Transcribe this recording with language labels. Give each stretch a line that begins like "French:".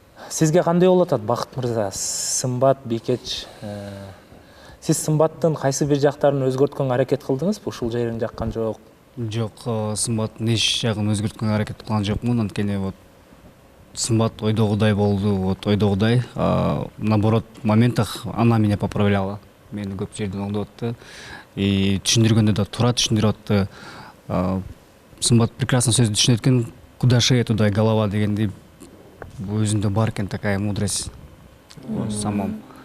Kyrgyz: Сизге кандай болуп атат Бакыт мырза? Сымбат, Бикеч. Сиз Сымбаттын кайсы бир жактарын өзгөрткөнгө аракет кылдыңызбы? Ушул жерин жаккан жок. Жок, Сымбаттын эч жагын өзгөрткөнгө аракет кылган жокмун, анткени вот Сымбат ойдогудай болду, вот ойдогудай.
Russian: Наоборот, в моментах она меня поправляла.
Kyrgyz: Мени көп жерден оңдоп атты. И түшүндүргөндө да туура түшүндүрүп атты. Сымбат прекрасно сөздү түшүнөт экен.
Russian: Куда шея, туда и голова
Kyrgyz: дегендей. Өзүндө бар экен
Russian: такая мудрость в самом.